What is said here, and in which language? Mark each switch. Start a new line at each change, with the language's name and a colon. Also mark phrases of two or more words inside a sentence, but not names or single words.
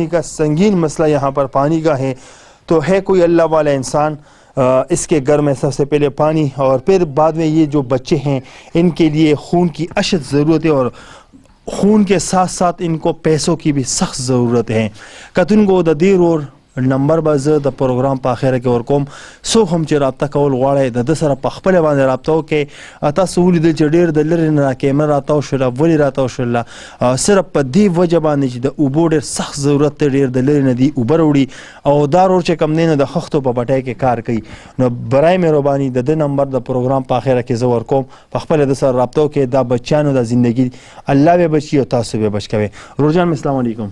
Urdu: کا سنگین مسئلہ یہاں پر پانی کا ہے تو ہے کوئی اللہ والا انسان اس کے گھر میں سب سے پہلے پانی اور پھر بعد میں یہ جو بچے ہیں ان کے لیے خون کی اشد ضرورت ہے اور خون کے ساتھ ساتھ ان کو پیسوں کی بھی سخت ضرورت ہے
Pashto: کتن کو د دیر اور نمبر به زه د پروګرام په اخره کې ورکوم څوک هم چې رابطه کول غواړئ د سره په خپل باندې رابطه وکړئ تاسو ولیدل چې ډېر د لرې نه کیمره راتاو شوله ولې راتاو شوله صرف په دې وجه باندې چې د اوبو ډېر سخت ضرورت دی ډېر د لرې نه دي اوبه راوړي او دا رور چې کم دی نه د خښتو په بټۍ کې کار کوي نو برای مهرباني د ده نمبر د پروګرام په اخره کې زه ورکوم په خپله د سره رابطه وکړئ دا بچیانو د زندګي الله به بچي او تاسو به بچ کوئ روجان السلام علیکم